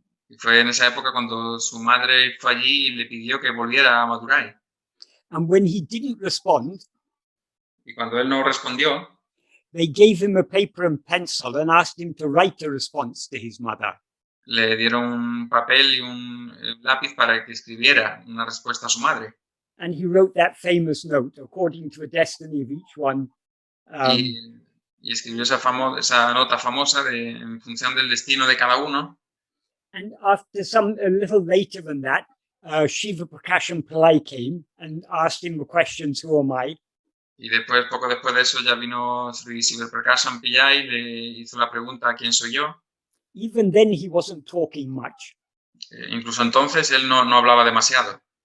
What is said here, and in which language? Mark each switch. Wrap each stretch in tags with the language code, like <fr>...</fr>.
<es>Y fue en esa época cuando su madre fue allí y le pidió que volviera a Madurai.</es> <en>And when he didn't respond,</en> <es>y cuando él no respondió,</es> <en>they gave him a paper and pencil and asked him to write a response to his mother.</en> <es>Le dieron un papel y un lápiz para que escribiera una respuesta a su madre.</es> <en>And he wrote that famous note, according to the destiny of each one.</en> <es>Y escribió esa nota famosa en función del destino de cada uno.</es> <en>And after a little later than that, Shiva Prakasham Pillai came and asked him the questions, "Who am I?"</en> <es>Y poco después de eso, ya vino Sri Shiva Prakasham Pillai y le hizo la pregunta ¿quién soy yo?</es> <en>Even then, he wasn't talking much.</en> <es>Incluso entonces él no hablaba demasiado.</es>